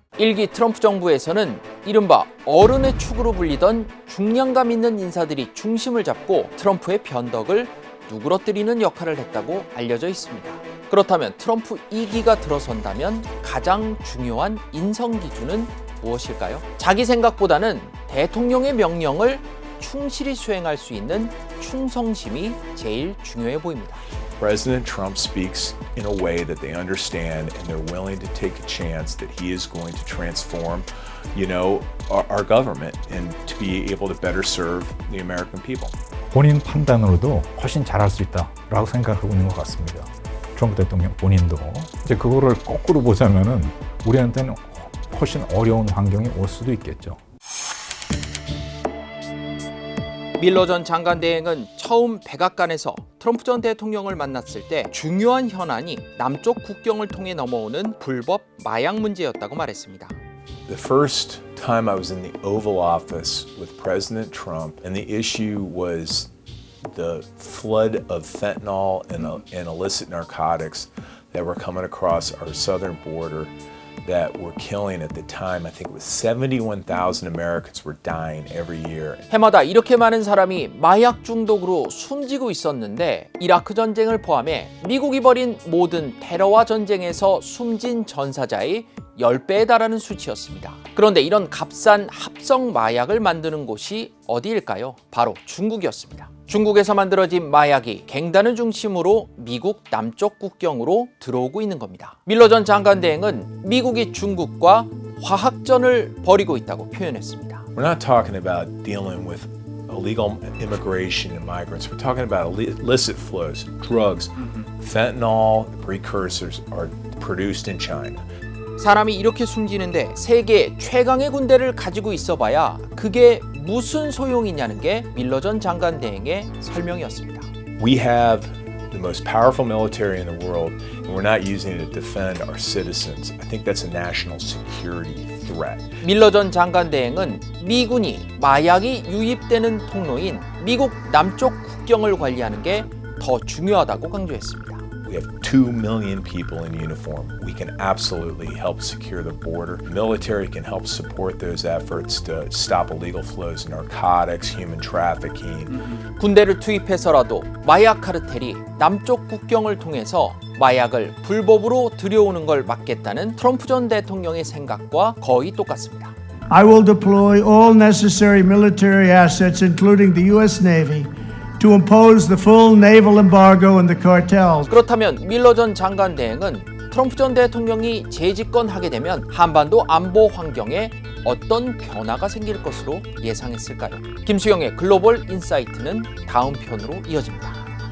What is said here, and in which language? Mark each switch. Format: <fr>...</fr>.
<ko>일기 트럼프 정부에서는 이른바 어른의 축으로 불리던 중량감 있는 인사들이 중심을 잡고 트럼프의 변덕을 누그러뜨리는 역할을 했다고 알려져 있습니다. 그렇다면 트럼프 2기가 들어선다면 가장 중요한 인성 기준은 무엇일까요? 자기 생각보다는 대통령의 명령을 충실히 수행할 수 있는 충성심이 제일 중요해 보입니다.</ko> <en>President Trump speaks in a way that they understand and they're willing to take a chance that he is going to transform, our government and to be able to better serve the American people.</en> <ko>본인 판단으로도 훨씬 잘할 수 있다라고 생각하고 있는 것 같습니다. 트럼프 대통령 본인도 이제 그거를 거꾸로 보자면은 우리한테는 훨씬 어려운 환경이 올 수도 있겠죠. 밀러 전 장관 대행은 처음 백악관에서 트럼프 전 대통령을 만났을 때 중요한 현안이 남쪽 국경을 통해 넘어오는 불법 마약 문제였다고 말했습니다.</ko> <en>The first time I was in the Oval Office with President Trump, and the issue was the flood of fentanyl and illicit narcotics that were coming across our southern border that were killing at the time. I think it was 71,000 Americans were dying every year.</en> <ko>해마다 이렇게 많은 사람이 마약 중독으로 숨지고 있었는데 이라크 전쟁을 포함해 미국이 벌인 모든 테러와 전쟁에서 숨진 전사자의 10배에 달하는 수치였습니다. 그런데 이런 값싼 합성 마약을 만드는 곳이 어디일까요? 바로 중국이었습니다. 중국에서 만들어진 마약이 갱단을 중심으로 미국 남쪽 국경으로 들어오고 있는 겁니다. 밀러 전 장관 대행은 미국이 중국과 화학전을 벌이고 있다고 표현했습니다.</ko> <en>We're not talking about dealing with illegal immigration and migrants. We're talking about illicit flows, drugs, fentanyl, the precursors are produced in China.</en> <ko>사람이 이렇게 숨지는데 세계 최강의 군대를 가지고 있어봐야 그게 무슨 소용이냐는 게 밀러 전 장관 대행의 설명이었습니다.</ko> <en>We have the most powerful military in the world, and we're not using it to defend our citizens. I think that's a national security threat.</en> <ko>밀러 전 장관 대행은 미군이 마약이 유입되는 통로인 미국 남쪽 국경을 관리하는 게 더 중요하다고 강조했습니다.</ko> <en>We have 2 million people in uniform. We can absolutely help secure the border. The military can help support those efforts to stop illegal flows of narcotics, human trafficking.</en> <ko>군대를 투입해서라도 마약 카르텔이 남쪽 국경을 통해서 마약을 불법으로 들여오는 걸 막겠다는 트럼프 전 대통령의 생각과 거의 똑같습니다.</ko> <en>I will deploy all necessary military assets, including the U.S. Navy, to impose the full naval embargo on the cartels.</en> <ko>그렇다면 밀러 전 장관 대행은 트럼프 전 대통령이 재집권하게 되면 한반도 안보 환경에 어떤 변화가 생길 것으로 예상했을까요? 김수영의 글로벌 인사이트는 다음 편으로 이어집니다.</ko>